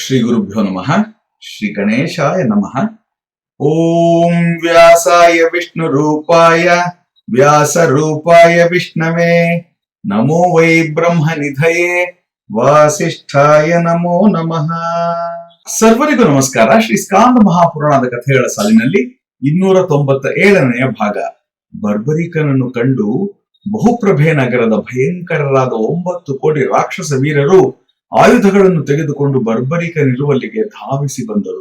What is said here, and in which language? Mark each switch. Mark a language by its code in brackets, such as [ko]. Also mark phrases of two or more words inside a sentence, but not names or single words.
[sa] ಶ್ರೀ ಗುರುಭ್ಯೋ ನಮಃ. ಶ್ರೀ ಗಣೇಶಾಯ ನಮಃ. ಓಂ ವ್ಯಾಸಾಯ ವಿಷ್ಣು ರೂಪಾಯ ವ್ಯಾಸ ರೂಪಾಯ ವಿಷ್ಣವೇ ನಮೋ ವೈ ಬ್ರಹ್ಮ ನಿಧಯೇ ವಾಸಿಷ್ಠಾಯ ನಮೋ ನಮಃ. [kn] ಸರ್ವರಿಗೂ ನಮಸ್ಕಾರ. ಶ್ರೀ ಸ್ಕಾಂದ ಮಹಾಪುರಾಣದ ಕಥೆಗಳ ಸಾಲಿನಲ್ಲಿ 297ನೆಯ ಭಾಗ. ಬರ್ಬರಿಕನನ್ನು ಕಂಡು ಬಹುಪ್ರಭೆ ನಗರದ ಭಯಂಕರರಾದ 9 ಕೋಟಿ ರಾಕ್ಷಸ ವೀರರು ಆಯುಧಗಳನ್ನು ತೆಗೆದುಕೊಂಡು ಬರ್ಬರಿಕನಿರುವಲ್ಲಿಗೆ ಧಾವಿಸಿ ಬಂದರು.